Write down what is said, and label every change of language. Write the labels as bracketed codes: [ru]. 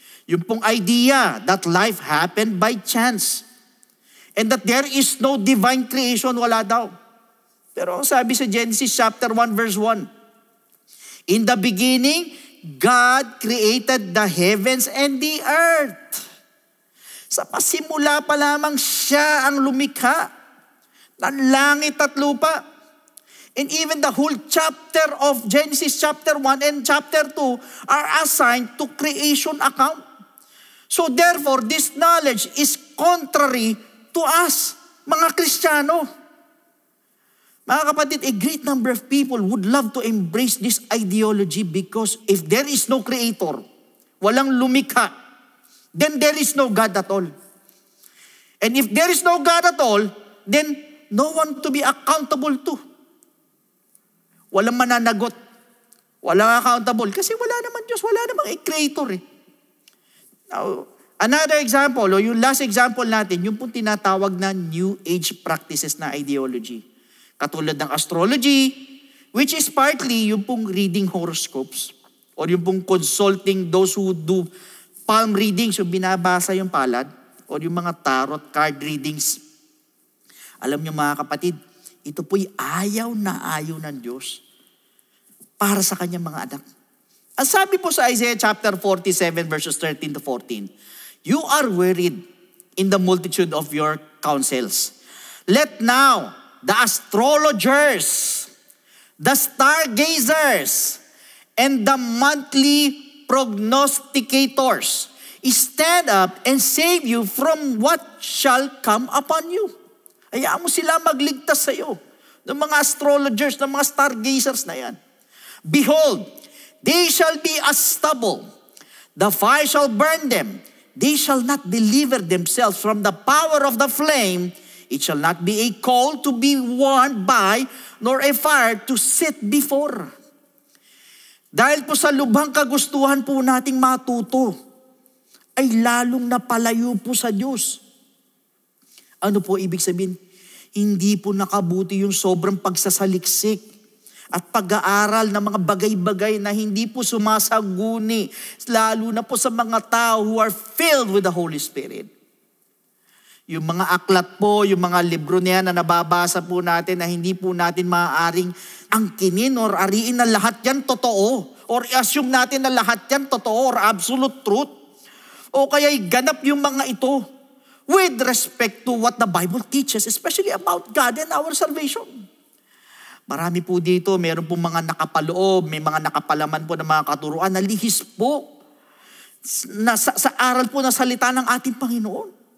[tl] Yung pong [en] idea that life happened by chance. And that there is no divine creation, [tl] wala daw. Pero sabi sa [en] Genesis chapter 1 verse 1, In the beginning, God created the heavens and the earth. [tl] Sa pasimula pa lamang siya ang lumikha ng langit at lupa. [en] And even the whole chapter of Genesis chapter 1 and chapter 2 are assigned to creation account. So therefore, this knowledge is contrary to us, [tl] mga Kristiyano. Mga kapatid, [en] a great number of people would love to embrace this ideology because if there is no creator, [tl] walang lumikha, [en] then there is no God at all. And if there is no God at all, then no one to be accountable to. [tl] Walang mananagot. Walang accountable. Kasi wala naman Diyos, wala namang a creator eh. [en] Now, another example, [tl] o yung last example natin, yung pong tinatawag na New Age practices na ideology. Katulad ng [en] astrology, which is partly yung pong reading horoscopes or yung pong consulting those who do palm readings, [tl] yung binabasa yung palad [en] or yung mga tarot card readings. [tl] Alam niyo mga kapatid, ito po'y ayaw na ayaw ng Diyos para sa kanyang mga anak. Ang sabi po sa [en] Isaiah chapter 47 verses 13 to 14, "You are wearied in the multitude of your counsels. Let now the astrologers, the stargazers, and the monthly prognosticators stand up and save you from what shall come upon you." [tl] Hayaan mo sila magligtas sa iyo ng mga astrologers, ng mga stargazers na yan. [en] "Behold, they shall be as stubble. The fire shall burn them. They shall not deliver themselves from the power of the flame. It shall not be a coal to be warmed by, nor a fire to sit before." [tl] Dahil po sa lubhang kagustuhan po nating matuto, ay lalong napalayo po sa Diyos. Ano po ibig sabihin? Hindi po nakabuti yung sobrang pagsasaliksik at pag-aaral ng mga bagay-bagay na hindi po sumasaguni, lalo na po sa mga tao [en] who are filled with the Holy Spirit. [tl] Yung mga aklat po, yung mga libro niya na nababasa po natin na hindi po natin maaaring angkinin or ariin na lahat yan totoo. Or assume natin na lahat yan totoo or absolute truth. O kaya'y ganap yung mga ito [en] with respect to what the Bible teaches, especially about God and our salvation. [tl] Marami po dito, meron po mga nakapaloob, may mga nakapalaman po ng mga katuruan na lihis po na sa aral po na salita ng ating Panginoon.